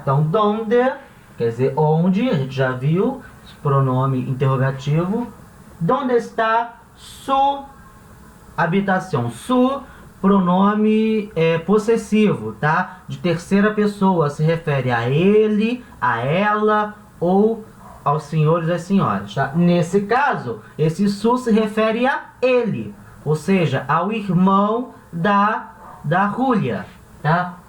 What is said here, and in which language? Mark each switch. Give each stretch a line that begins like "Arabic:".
Portuguese: Então, donde, quer dizer onde, a gente já viu, pronome interrogativo.
Spanish: ¿Dónde está su habitación?
Portuguese: Su, pronome possessivo, tá? De terceira pessoa, se refere a ele, a ela ou aos senhores e às senhoras, tá? Nesse caso, esse su se refere a ele, ou seja, ao irmão da Julia, tá?